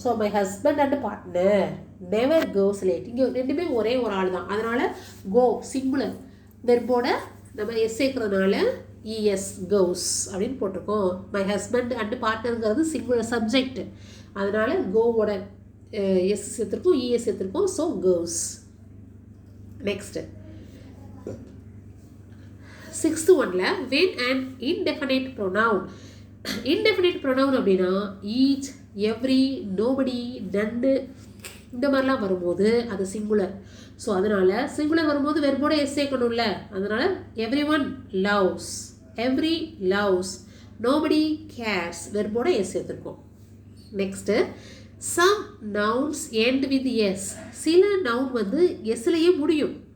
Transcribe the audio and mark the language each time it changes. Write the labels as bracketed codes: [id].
[en] so my husband and partner never goes late, [ta] இங்கே ரெண்டுமே ஒரே ஒரு ஆள் தான், அதனால் கோ சிங்குலர் வெர்போட நம்ம எஸ் சேர்க்கறதுனால இஎஸ் கோஸ் அப்படின்னு போட்டிருக்கோம். My husband and பார்ட்னருங்கிறது singular subject, அதனால் கோவோட எஸ் சேர்த்துருக்கோம், இஎஸ் சேர்த்துருக்கோம், ஸோ கோஸ். நெக்ஸ்ட்டு 6th ஒன்ல [en] when an indefinite pronoun, indefinite pronoun [ta] அப்படின்னா [en] each, every, nobody, none [ta] இந்த மாதிரிலாம் வரும்போது அது சிங்குலர். ஸோ அதனால் சிங்குலர் வரும்போது வெர்போட எஸ் சேர்க்கணும்ல, அதனால் [en] everyone loves, every loves, nobody cares [ta] வெர்போட S சேர்த்துருக்கோம். Next [en] some nouns end with S, [ta] சில நவுன் வந்து எஸ்லேயே முடியும்,